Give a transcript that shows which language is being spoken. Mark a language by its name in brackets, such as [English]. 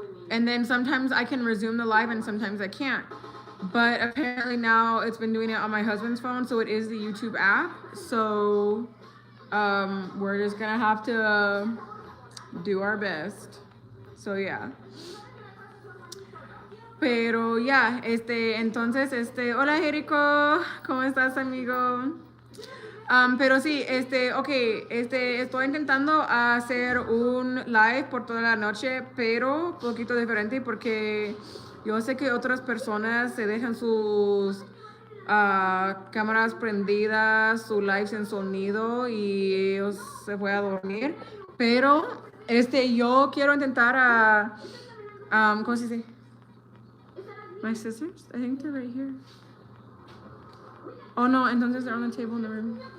[English] And then sometimes I can resume the live and sometimes I can't. But apparently now it's been doing it on my husband's phone, so it is the YouTube app. So we're just gonna have to do our best. So yeah. [Spanish] Pero ya, entonces, hola Jerico, ¿cómo estás, amigo? Pero sí, estoy intentando hacer un live por toda la noche, pero un poquito diferente porque yo sé que otras personas se dejan sus cámaras prendidas, su live sin sonido y ellos se fue a dormir. Pero yo quiero intentar ¿cómo se dice? [English] My scissors? I think they're right here. Oh no, entonces they're on the table in the room.